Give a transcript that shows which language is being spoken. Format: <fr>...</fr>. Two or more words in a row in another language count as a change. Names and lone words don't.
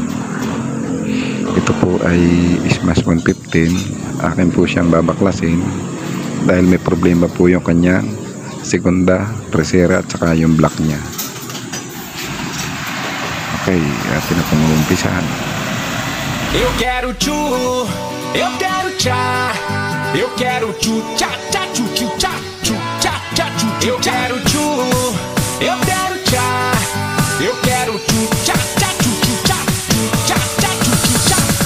<tl>Ito po ay smash115. Akin po siyang babaklasin dahil may problema po yung kanyang segunda, tercera at saka yung block niya. Okay, atin na pong umpisahan.</tl> <pt>Eu quero tchu, eu quero tchá, eu quero tchu tchá tchá tchu tchu tchá tchu tchá tchá tchu. Eu quero tchu, eu quero tchá, eu quero tchu tchá tchá tchu tchu tchá tchu tchá tchá tchu tchu tchá.</pt>